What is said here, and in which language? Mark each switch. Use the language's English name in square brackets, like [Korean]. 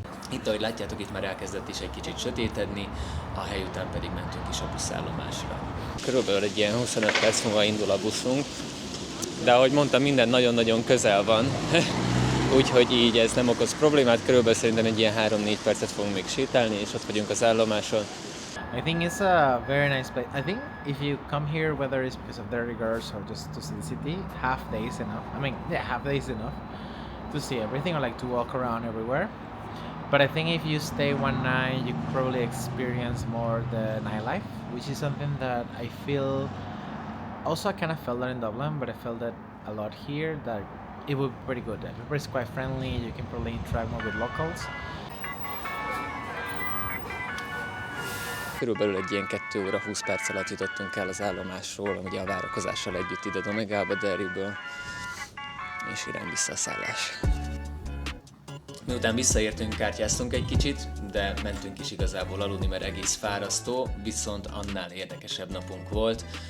[Hungarian] Itt, ahogy látjátok, itt már elkezdett is egy kicsit sötétedni, a hely után pedig mentünk is a buszállomásra. Körülbelül egy ilyen 25 perc múlva indul a buszunk, de ahogy mondtam, minden nagyon-nagyon közel van, úgyhogy így ez nem okoz problémát, körülbelül szerintem egy ilyen 3-4 percet fogunk még sétálni, és ott vagyunk az állomáson. [English] I think it's a very nice place. I think if you come here, whether it's because of Dirty Girls or just to see the city, half day is enough. I mean, yeah, half day is enough to see everything or like to walk around everywhere. But I think if you stay one night, you could probably experience more the nightlife, which is something that I feel. Also, I kind of felt that in Dublin, but I felt that a lot here. That it would be pretty good. Everybody's quite friendly. You can probably interact more with locals. [Hungarian] Körülbelül egy ilyen 2 óra 20 perc alatt jutottunk el az állomásról, ugye a várakozással együtt ide Donegalba, Derryből, és irány vissza a szállás. Miután visszaértünk, kártyáztunk egy kicsit, de mentünk is igazából aludni, mert egész fárasztó, viszont annál érdekesebb napunk volt.